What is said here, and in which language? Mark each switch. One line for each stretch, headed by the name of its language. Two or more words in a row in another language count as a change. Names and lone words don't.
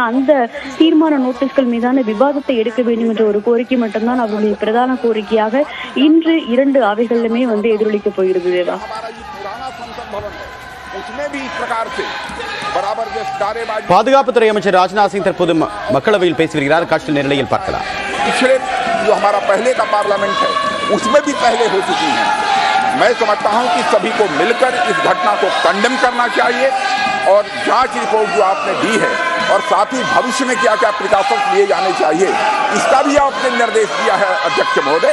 Tamil: அந்த தீர்மான நோட்டீஸ்கள் மீதான விவாதத்தை எடுக்க வேண்டும் என்ற ஒரு கோரிக்கை மட்டும்தான் அவருடைய பிரதான கோரிக்கையாக இன்று இரண்டு அவைகளிலுமே எதிரொலிக்க போகிறது. தேவா, பாதுகாப்புத்துறை அமைச்சர் ராஜ்நாத் சிங் தற்போது மக்களவையில் பேசி வருகிறார். காட்சி நிலையில் பார்க்கலாம்.
Hindi: जो हमारा पहले का पार्लियामेंट है उसमें भी पहले हो चुकी है। मैं समझता हूं कि सभी को मिलकर इस घटना को कंडेम करना चाहिए और जांच रिपोर्ट जो आपने दी है और साथ ही भविष्य में क्या क्या प्रिकॉशंस लिए जाने चाहिए इसका भी आपने निर्देश दिया है अध्यक्ष महोदय।